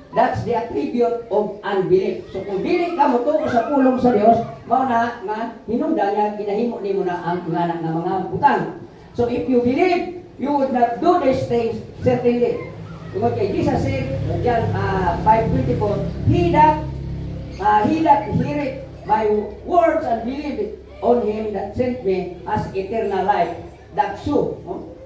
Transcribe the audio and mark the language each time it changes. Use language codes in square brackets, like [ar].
[en] That's the attribute of unbelief. [ceb] So kung dili ka motuo sa pulong sa Dios, mao na nga hinungdan niya ginahimo nimo na ang nga mga butang. [en] So if you believe, you would not do these things certainly. [ceb] Tungod kay [en] Jesus said, John 5:24, He that heareth my words and believeth on Him that sent me has eternal life. That's so, no?